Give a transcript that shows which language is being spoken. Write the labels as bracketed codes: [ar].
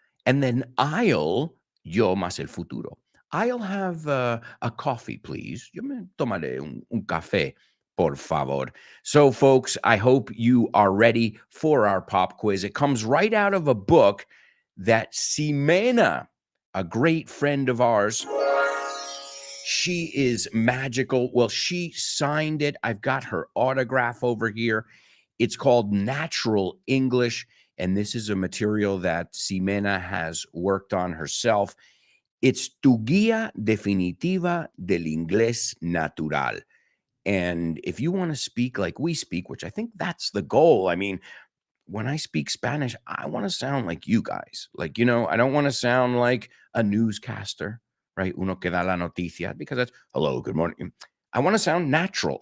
[en] And then I'll, [es] yo más el futuro. [en] I'll have a coffee, please. [es] Yo me tomaré un café, por favor. [en] So, folks, I hope you are ready for our pop quiz. It comes right out of a book that Ximena, a great friend of ours, she is magical. Well, she signed it. I've got her autograph over here. It's called Natural English, and this is a material that Ximena has worked on herself. It's Tu Guía Definitiva del Inglés Natural. And if you want to speak like we speak, which I think that's the goal. I mean, when I speak Spanish, I want to sound like you guys. Like, I don't want to sound like a newscaster, right? [es] Uno que da la noticia, [en] because that's hello, good morning. I want to sound natural.